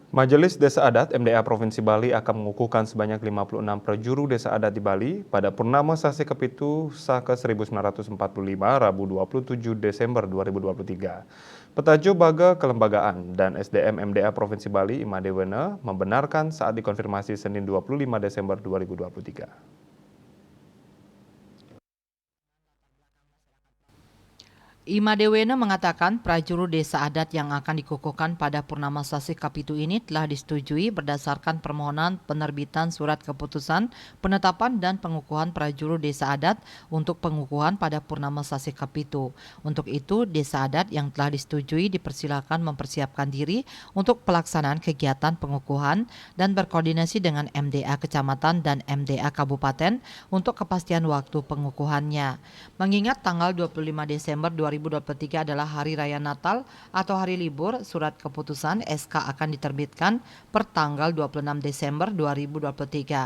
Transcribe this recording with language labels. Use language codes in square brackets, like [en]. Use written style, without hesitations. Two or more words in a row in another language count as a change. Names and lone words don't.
[id] Majelis Desa Adat MDA Provinsi Bali akan mengukuhkan sebanyak 56 prajuru desa adat di Bali pada Purnama Sasi Kepitu Saka 1945 Rabu 27 Desember 2023. Petajo Baga Kelembagaan dan SDM MDA Provinsi Bali Imadewena membenarkan saat dikonfirmasi Senin 25 Desember 2023. Imadewena mengatakan prajuru desa adat yang akan dikukuhkan pada Purnama Sasi Kapitu ini telah disetujui berdasarkan permohonan penerbitan surat keputusan penetapan dan pengukuhan prajuru desa adat untuk pengukuhan pada Purnama Sasi Kapitu. Untuk itu, desa adat yang telah disetujui dipersilakan mempersiapkan diri untuk pelaksanaan kegiatan pengukuhan dan berkoordinasi dengan MDA Kecamatan dan MDA Kabupaten untuk kepastian waktu pengukuhannya. Mengingat tanggal 25 Desember 2023 adalah Hari Raya Natal atau hari libur, surat keputusan SK akan diterbitkan per tanggal 26 Desember 2023.